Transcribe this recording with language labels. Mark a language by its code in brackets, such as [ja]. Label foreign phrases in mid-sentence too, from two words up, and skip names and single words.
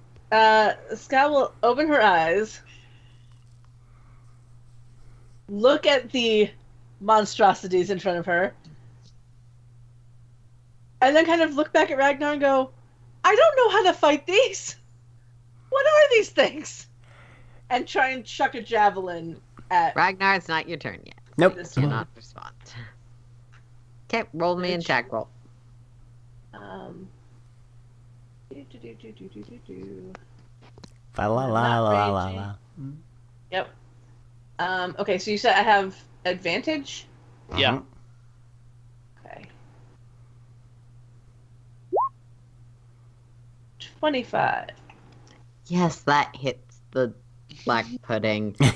[en] Scott will open her eyes, look at the monstrosities in front of her, and then kind of look back at Ragnar and go, I don't know how to fight these. What are these things? And try and chuck a javelin at Ragnar, it's not your turn yet. Nope. this Do one. not respond. Okay, roll me an attack roll. Fa la la la la la. Yep. Okay, so you said I have advantage? Yeah. Okay. 25. Yes, that hits the black pudding.